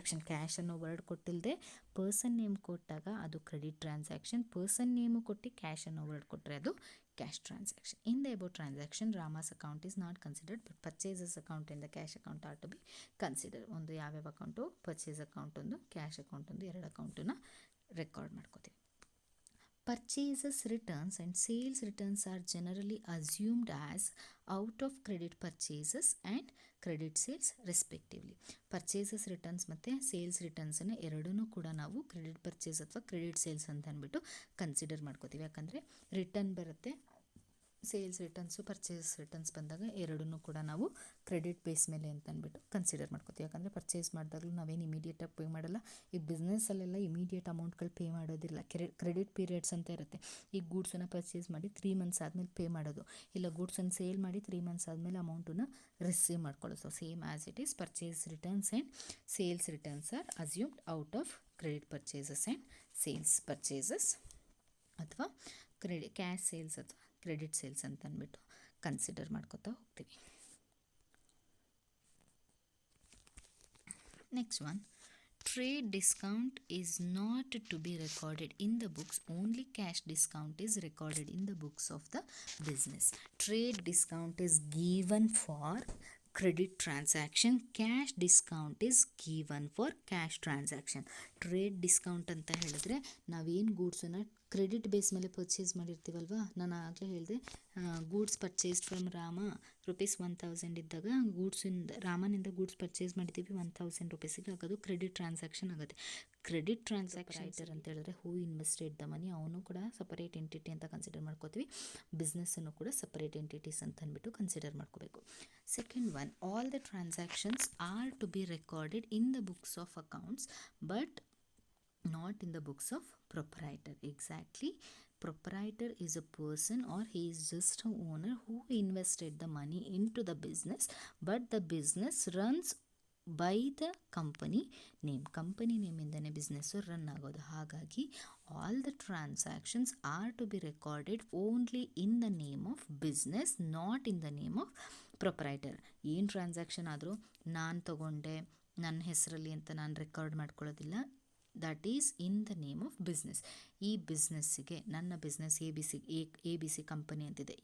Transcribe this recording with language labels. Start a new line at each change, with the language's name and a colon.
Kannada: Cash ಅನ್ನೋ word ಕೊಟ್ಟಿಲ್ಲದೆ person name ಕೊಟ್ಟಾಗ ಅದು ಕ್ರೆಡಿಟ್ ಟ್ರಾನ್ಸಾಕ್ಷನ್, ಪರ್ಸನ್ ನೇಮು ಕೊಟ್ಟು ಕ್ಯಾಶ್ ಅನ್ನೋ ವರ್ಡ್ ಕೊಟ್ಟರೆ ಅದು cash transaction.
English: In the above transaction Rama's account is not considered but purchases account ಇಂದ cash account are to be consider.
Kannada: ಒಂದು ಯಾವ್ಯಾವ ಅಕೌಂಟು, ಪರ್ಚೇಸ್ ಅಕೌಂಟ್ ಒಂದು, ಕ್ಯಾಶ್ ಅಕೌಂಟ್ ಒಂದು, 2 ಅಕೌಂಟನ್ನು ರೆಕಾರ್ಡ್ ಮಾಡ್ಕೋತೀವಿ.
English: Purchases returns and sales returns are generally assumed as out of credit purchases and credit sales respectively.
Kannada: Purchases returns ಮತ್ತು sales ರಿಟರ್ನ್ಸನ್ನು ಎರಡನ್ನೂ ಕೂಡ ನಾವು ಕ್ರೆಡಿಟ್ ಪರ್ಚೇಸ್ ಅಥವಾ ಕ್ರೆಡಿಟ್ ಸೇಲ್ಸ್ ಅಂತ ಅಂದ್ಬಿಟ್ಟು ಕನ್ಸಿಡರ್ ಮಾಡ್ಕೋತೀವಿ. ಯಾಕಂದರೆ ರಿಟರ್ನ್ ಬರುತ್ತೆ, ಸೇಲ್ಸ್ ರಿಟರ್ನ್ಸು ಪರ್ಚೇಸ್ ರಿಟರ್ನ್ಸ್ ಬಂದಾಗ ಎರಡನ್ನೂ ಕೂಡ ನಾವು ಕ್ರೆಡಿಟ್ ಬೇಸ್ ಮೇಲೆ ಅಂತ ಅಂದ್ಬಿಟ್ಟು ಕನ್ಸಿಡರ್ ಮಾಡ್ಕೋತೀವಿ. ಯಾಕಂದರೆ ಪರ್ಚೇಸ್ ಮಾಡಿದಾಗಲೂ ನಾವೇನು ಇಮಿಡಿಯೇಟಾಗಿ ಪೇ ಮಾಡಲ್ಲ. ಈ ಬಿಸ್ನೆಸ್ಸಲ್ಲೆಲ್ಲ ಇಮಿಡಿಯೇಟ್ ಅಮೌಂಟ್ಗಳು ಪೇ ಮಾಡೋದಿಲ್ಲ. ಕ್ರೆಡಿಟ್ ಪೀರಿಯಡ್ಸ್ ಅಂತ ಇರುತ್ತೆ. ಈ ಗೂಡ್ಸನ್ನು ಪರ್ಚೇಸ್ ಮಾಡಿ 3 ಮಂತ್ಸ್ ಆದಮೇಲೆ ಪೇ ಮಾಡೋದು, ಇಲ್ಲ ಗೂಡ್ಸನ್ನು ಸೇಲ್ ಮಾಡಿ 3 ಮಂತ್ಸ್ ಆದಮೇಲೆ ಅಮೌಂಟನ್ನು ರಿಸೀವ್ ಮಾಡ್ಕೊಳ್ಳೋದು.
English: so same as it is purchase returns and sales returns are assumed out of credit purchases and sales purchases
Kannada: ಅಥವಾ ಕ್ಯಾಶ್ ಸೇಲ್ಸ್ ಅಥವಾ ಕ್ರೆಡಿಟ್ ಸೇಲ್ಸ್ ಅಂತ ಅಂದ್ಬಿಟ್ಟು ಕನ್ಸಿಡರ್ ಮಾಡ್ಕೊತಾ ಹೋಗ್ತೀವಿ.
English: Next one, trade discount is not to be recorded in the books, only cash discount is recorded in the books of the business. Trade discount is given for credit transaction, cash discount is given for cash transaction.
Kannada: Trade discount ಅಂತ ಹೇಳಿದ್ರೆ ನಾವೇನು ಗೂಡ್ಸನ್ನು credit base ಮೇಲೆ purchase ಮಾಡಿರ್ತೀವಲ್ವ, ನಾನು ಆಗಲೇ ಹೇಳಿದೆ
English: goods purchased from Rama ₹1000
Kannada: ಇದ್ದಾಗ ರಾಮನಿಂದ goods purchase ಮಾಡಿದ್ದೀವಿ ₹1000 ಆಗೋದು ಕ್ರೆಡಿಟ್ ಟ್ರಾನ್ಸಾಕ್ಷನ್ ಆಗುತ್ತೆ. ಕ್ರೆಡಿಟ್ ಟ್ರಾನ್ಸಾಕ್ಷನ್ ಅಂತ ಹೇಳಿದ್ರೆ
English: who invested the money,
Kannada: ಅವನು ಕೂಡ ಸಪರೇಟ್ ಎಂಟಿಟಿ ಅಂತ ಕನ್ಸಿಡರ್ ಮಾಡ್ಕೋತೀವಿ. ಬಿಸ್ನೆಸ್ಸನ್ನು ಕೂಡ ಸಪರೇಟ್ ಎಂಟಿಟೀಸ್ ಅಂತ ಅಂದ್ಬಿಟ್ಟು ಕನ್ಸಿಡರ್ ಮಾಡ್ಕೋಬೇಕು.
English: Second one, all the transactions are to be recorded in the books of accounts but not in the books of proprietor. Exactly, proprietor is a person or he is just an owner who invested the money into the business, but the business runs by the company name.
Kannada: Company ನೇಮಿಂದನೇ business run ಆಗೋದು. ಹಾಗಾಗಿ
English: All the transactions are to be recorded only in the name of business, not in the name of proprietor.
Kannada: ಏನು transaction ಆದರೂ ನಾನು ತಗೊಂಡೆ ನನ್ನ ಹೆಸರಲ್ಲಿ ಅಂತ ನಾನು record ಮಾಡ್ಕೊಳ್ಳೋದಿಲ್ಲ.
English: That is in the name of business.
Kannada: ಈ ಬಿಸ್ನೆಸ್ಸಿಗೆ ನನ್ನ business A B C company ಅಂತಿದೆ.